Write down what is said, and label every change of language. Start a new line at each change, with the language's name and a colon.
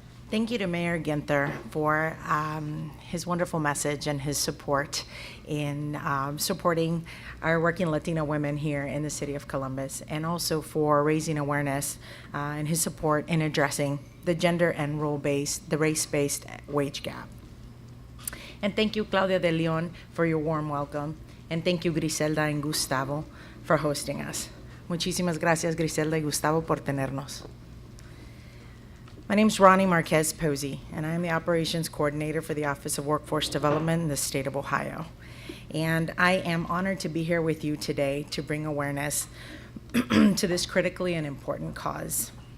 English: Thank you to Mayor Ginther for his wonderful message and his support in supporting our working Latina women here in the city of Columbus, and also for raising awareness and his support in addressing the gender and the race-based wage gap. And thank you, Claudia de Leon, for your warm welcome. And thank you, Griselda and Gustavo, for hosting us.
Spanish: Muchísimas gracias, Griselda y Gustavo, por tenernos.
English: My name is Ronnie Marquez-Posey, and I'm the Operations Coordinator for the Office of Workforce Development in the state of Ohio. And I am honored to be here with you today to bring awareness to this critically and important cause.